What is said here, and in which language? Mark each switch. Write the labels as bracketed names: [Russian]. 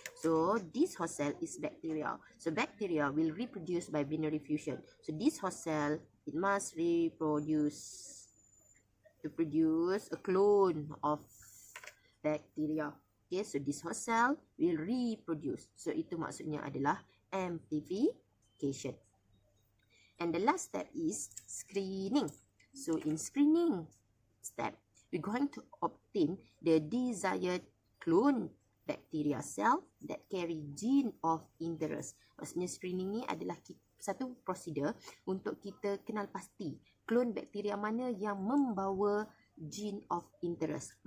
[English] So this host cell is bacteria. So bacteria will reproduce by binary fusion. So this host cell, it must reproduce to produce a clone of bacteria. Okay, so this host cell will reproduce. [Malay] So itu maksudnya adalah amplification. [English] And the last step is screening. So in screening step, we're going to obtain the desired clone bacteria cell that carry gene of interest. [Malay] Maksudnya screening ni adalah satu prosedur untuk kita kenal pasti clone bakteria mana yang membawa gene of interest.